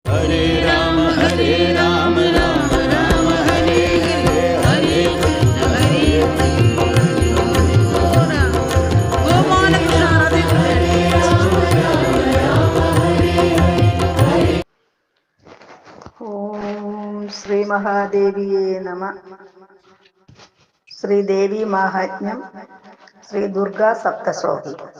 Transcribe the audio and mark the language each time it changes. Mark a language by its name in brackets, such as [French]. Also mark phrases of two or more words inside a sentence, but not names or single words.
[Sanskrit] हरे राम, राम राम, हरे हरे, हरे कृष्ण, हरे कृष्ण, ഓം ശ്രീ മഹാദേവിയേ നമ. [Malayalam] ശ്രീദേവി മാഹാത്മ്യം, ശ്രീ ദുർഗാ സപ്തശ്ലോകി.